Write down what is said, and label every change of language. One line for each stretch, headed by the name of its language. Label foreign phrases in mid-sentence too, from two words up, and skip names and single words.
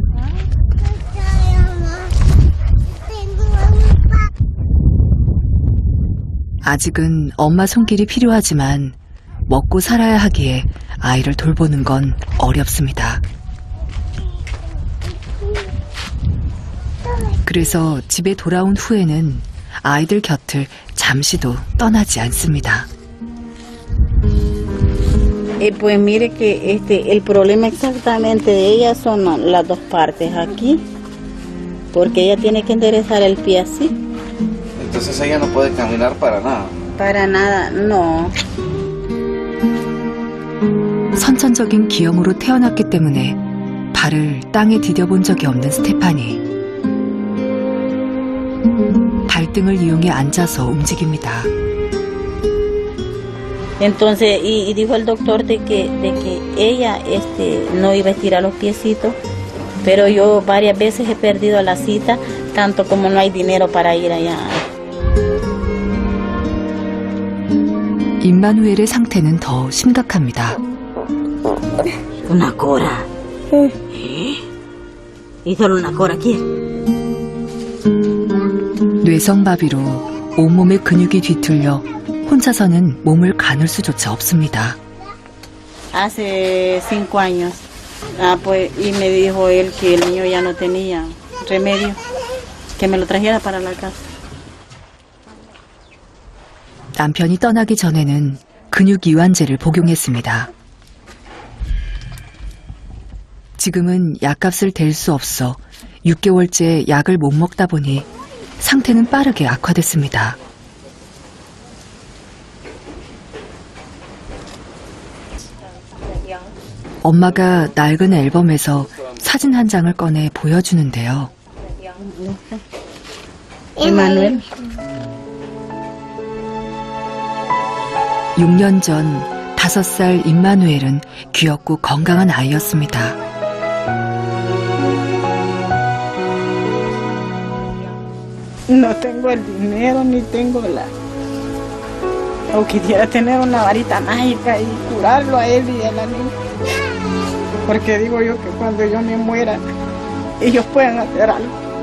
Korean: 아직은 엄마 손길이 필요하지만 먹고 살아야 하기에 아이를 돌보는 건 어렵습니다. 그래서 집에 돌아온 후에는 아이들 곁을 잠시도 떠나지 않습니다.
Spanish: Pues mire que el problema exactamente de ella son las dos partes aquí, porque ella tiene que enderezar el pie así. Entonces ella no puede caminar para nada. Para nada, no.
Korean: 선천적인 기형으로 태어났기 때문에 발을 땅에 디뎌본 적이 없는 스테파니. 발등을 이용해 앉아서 움직입니다.
Spanish: Entonces, y dijo el doctor de que ella no iba a estirar los piecitos, pero yo varias veces he perdido la cita, tanto como no hay dinero para ir allá.
Korean: 임마누엘의 상태는 더 심각합니다.
Spanish: Una cora. Y solo una cora aquí.
Korean: 뇌성마비로 온몸의 근육이 뒤틀려 혼자서는 몸을 가눌 수조차 없습니다.
Spanish: Hace 5 años, pues, y me dijo él que el niño ya no tenía remedio, que me lo trajera para la casa.
Korean: 남편이 떠나기 전에는 근육 이완제를 복용했습니다. 지금은 약값을 댈 수 없어 6개월째 약을 못 먹다 보니 상태는 빠르게 악화됐습니다. 엄마가 낡은 앨범에서 사진 한 장을 꺼내 보여주는데요. Emanuel. 6년 전 5살 임마누엘은 귀엽고 건강한 아이였습니다.
Spanish: No tengo el dinero ni tengo la... O quisiera tener una varita mágica y curarlo a él y a la niña. Porque digo yo que cuando yo me muera, ellos puedan hacer algo.